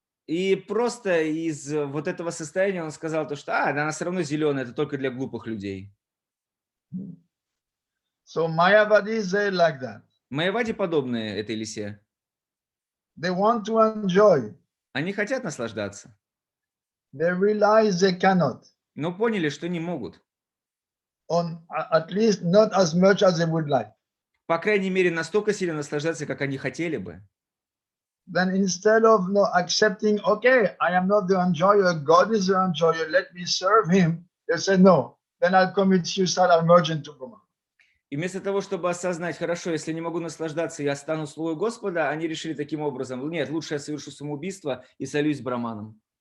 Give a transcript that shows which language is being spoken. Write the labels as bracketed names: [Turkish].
[Russian] И просто из вот этого состояния он сказал то, что она все равно зеленая, это только для глупых людей. [English] So Mayavadis, they like that. [Russian] Майявади подобные этой лисе. [English] They want to enjoy. [Russian] Они хотят наслаждаться. [English] They realize they cannot. [Russian] Но поняли, что не могут. [English] At least not as much as they would like. [Russian] По крайней мере, настолько сильно наслаждаться, как они хотели бы. [English] Then instead of accepting, okay, I am not the enjoyer, God is the enjoyer, let me serve him, they say, no, then I'll commit suicide, I'll merge into Brahman. [Russian] И вместо того, чтобы осознать, хорошо, если не могу наслаждаться, я стану слугой Господа, они решили таким образом, нет, лучше я совершу самоубийство и солюсь с Браманом.